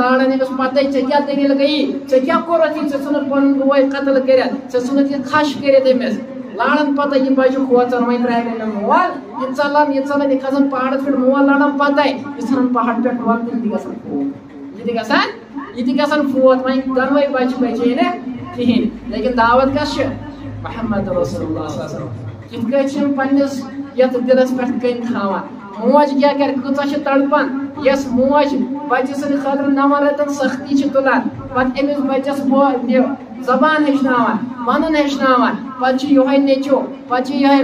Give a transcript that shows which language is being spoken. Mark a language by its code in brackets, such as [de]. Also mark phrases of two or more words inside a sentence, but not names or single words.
[ks] لاران أمِس پتہٕ ژےٚ کیاہ دٔلیٖل گٔیی ژےٚ کیاہ کوٚرُتھ یہِ ژےٚ ژھُنُتھ پنُن بوے قتل کٔرِتھ ژےٚ ژھُنُتھ یہِ کھش کٔرِتھ أمِس لاران پتہ یہِ بچہِ کھوژان وۄنۍ ترٛایہِ نہٕ مول یہِ ژلان یہِ کھسان پہاڑس پٮ۪ٹھ مول لڑان پتے یہِ ژھٕنان پہاڑ پٮ۪ٹھ وۄلہٕ تہِ گژھان فوت یہِ تہِ گژھان فوت وۄنۍ دۄنوے بچہِ بچے نہٕ کہیٖنۍ لیکن دعوت کس چھِ محمد رسول اللہ [ar] صلی اللہ علیہ وسلم [ks] کِتھ کٔنۍ چھِ یِم پننِس یتھ دِلس پٮ۪ٹھ کٔنۍ تھاوان موج کیاہ کرِ کۭژاہ چھِ تڑپان یۄس موج بچہِ سٕنٛدِ خٲطرٕ 9 رٮ۪تن سختی چھِ تُلان پتہٕ أمِس بچس یہِ زبان ہیٚچھناوان ونُن ہیٚچھناوان پتہٕ چھُ یِہوے نیٚچوٗ پتہٕ چھِ یِہوے